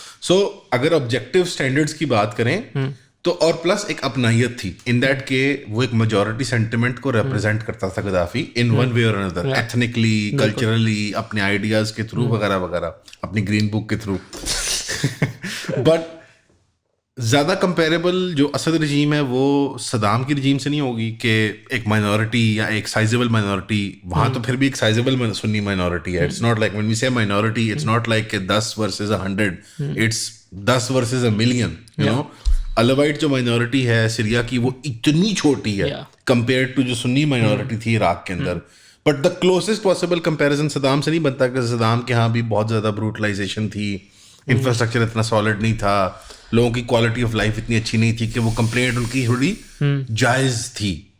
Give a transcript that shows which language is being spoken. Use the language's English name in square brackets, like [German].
[Urdu] سو اگر objective standards کی بات کریں تو, اور پلس ایک اپنائیت تھی ان دیٹ کہ وہ ایک میجورٹی سینٹیمنٹ کو ریپرزینٹ کرتا تھا غدافی [English] in one way [Urdu] اور اندر, ایتھنکلی, کلچرلی, اپنے آئیڈیاز کے تھرو وغیرہ وغیرہ, اپنی گرین بک کے تھرو. بٹ زیادہ کمپیریبل جو اسد رجیم ہے وہ صدام کی رجیم سے نہیں ہوگی کہ ایک مائنورٹی یا ایک سائزیبل مائنورٹی, وہاں تو پھر بھی ایک سائزیبل سنی مائنورٹی ہے. [English] It's not like when we say minority, it's not like کہ 10 versus 100, it's 10 versus a million, you know. [Urdu] الوائٹ جو مائنورٹی ہے سیریا کی وہ اتنی چھوٹی ہے کمپیئر ٹو جو سنی مائنورٹی تھی عراق کے اندر. [English] but the closest possible comparison [Urdu] Saddam سے نہیں بنتا, کہ صدام کے ہاں بھی بہت زیادہ بروٹلائزیشن تھی, انفراسٹرکچر اتنا سالڈ نہیں تھا, لوگوں کی کوالٹی آف لائف اتنی اچھی نہیں تھی کہ وہ کمپلینٹ ان کی تھوڑی جائز تھی.